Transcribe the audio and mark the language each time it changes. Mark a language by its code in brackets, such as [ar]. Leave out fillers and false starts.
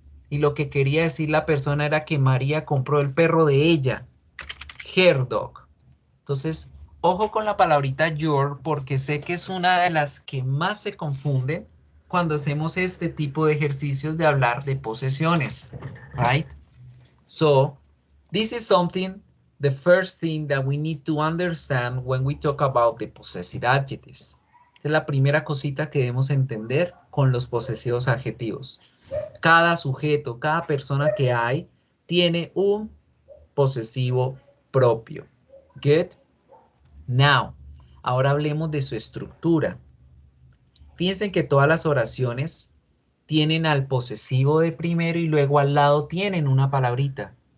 [es] Y lo que quería decir la persona era que María compró el perro de ella. [en] Her dog. [es] Entonces, ojo con la palabrita your porque sé que es una de las que más se confunden cuando hacemos este tipo de ejercicios de hablar de posesiones. [en] Right? So, this is something, the first thing that we need to understand when we talk about the possessive adjectives. [es] Esta es la primera cosita que debemos entender con los posesivos adjetivos. Cada sujeto, cada persona que hay, tiene un posesivo propio. Good? Now, ahora hablemos de su estructura. Fíjense que todas las oraciones tienen al posesivo de primero y luego al lado tienen una palabrita.